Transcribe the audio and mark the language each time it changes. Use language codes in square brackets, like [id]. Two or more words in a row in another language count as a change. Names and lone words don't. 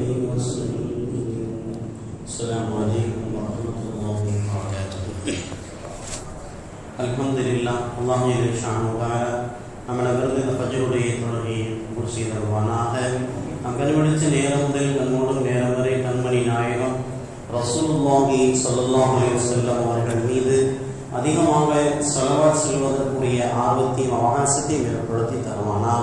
[ar] السلام عليكم ورحمة الله وبركاته. الحمد لله الله يرحمه وتعالى [ta] நம்மளவிருந்து ஃபஜ்ருடைய தொழுகையை பூர்த்தி செய்தருவானாக. நாம் கண்டுபிடிச்ச நேரம் முதல் கண்மூடும் நேரம் வரை கண்மணி நாயகம் [ar] رسول الله صلى الله عليه وسلم [ta] அவர்கள் மீது அதிகமாக ஸலவாத் சொல்வதற்குரிய ஆர்வத்தையும் அவகாசத்தையும் ஏற்படுத்தி தருவானாக.